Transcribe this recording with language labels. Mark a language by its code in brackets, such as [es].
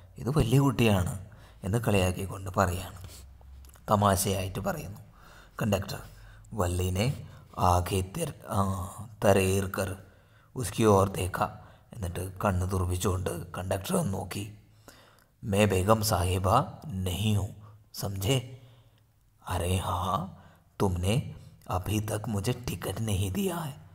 [ml] ഇത് വലിയ കുട്ടിയാണ് എന്ന് കളിയാക്കിക്കൊണ്ട് പറയാണ്, തമാശയായിട്ട് പറയുന്നു कंडक्टर. [hi] वल्ली ने आगे तरेर कर उसकी ओर देखा. [ml] എന്നിട്ട് കണ്ണ് തുറപ്പിച്ചുകൊണ്ട് കണ്ടക്ടർ നോക്കി. [hi] मैं बेगम साहिबा नहीं हूँ, समझे? अरे हाँ, तुमने अभी तक मुझे टिकट नहीं दिया है.